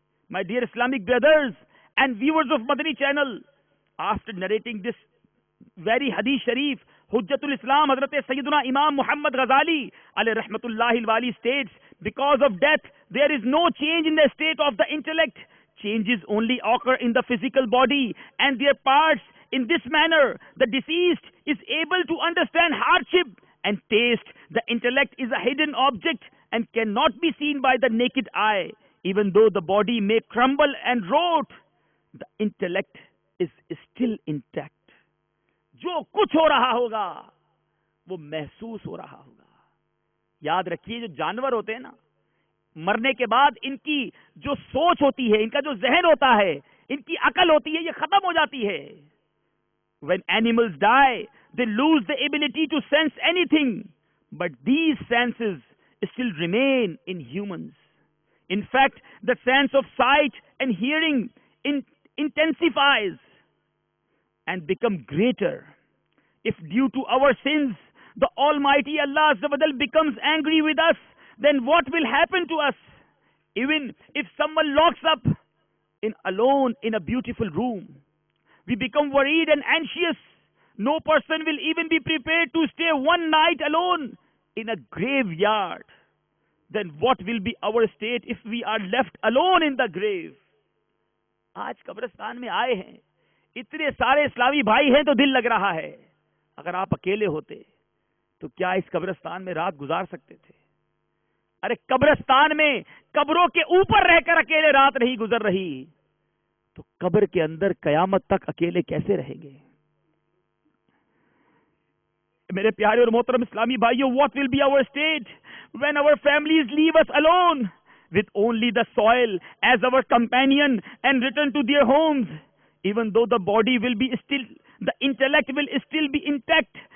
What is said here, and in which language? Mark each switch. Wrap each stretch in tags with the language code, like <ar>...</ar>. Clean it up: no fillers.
<en>My dear Islamic brothers and viewers of Madani channel, after narrating this very हदीस शरीफ, हुज्जतुल इस्लाम हजरत सैयदना इमाम मोहम्मद गजाली अलैहि रहमतुल्लाहिल वाली states, because of death there is no change in the state of the intellect. Changes only occur in the physical body and their parts. In this manner, the deceased is able to understand hardship and taste. The intellect is a hidden object and cannot be seen by the naked eye. Even though the body may crumble and rot, the intellect is still intact.</en> <hi>जो कुछ हो रहा होगा वो महसूस हो रहा होगा। याद रखिए, जो जानवर होते हैं ना, मरने के बाद इनकी जो सोच होती है, इनका जो जहन होता है, इनकी अकल होती है, ये खत्म हो जाती है।</hi> <en>When animals die, they lose the ability to sense anything, but these senses still remain in humans. In fact, the sense of sight and hearing intensifies and become greater. If due to our sins, the Almighty Allah Azza wa Jal becomes angry with us, then what will happen to us? Even if someone locks up alone in a beautiful room, we become worried and anxious. No person will even be prepared to stay one night alone in a graveyard. Then what will be our state if we are left alone in the grave?</en> <hi>आज कब्रिस्तान में आए हैं, इतने सारे इस्लामी भाई हैं तो दिल लग रहा है। अगर आप अकेले होते तो क्या इस कब्रिस्तान में रात गुजार सकते थे? अरे कब्रिस्तान में कब्रों के ऊपर रहकर अकेले रात नहीं गुजर रही, तो कब्र के अंदर कयामत तक अकेले कैसे रहेंगे? मेरे प्यारे और मोहतरम इस्लामी भाइयों,</hi> <en>what will be our state when our families leave us alone with only the soil as our companion and return to their homes? Even though the body will be still, the intellect will still be intact.</en>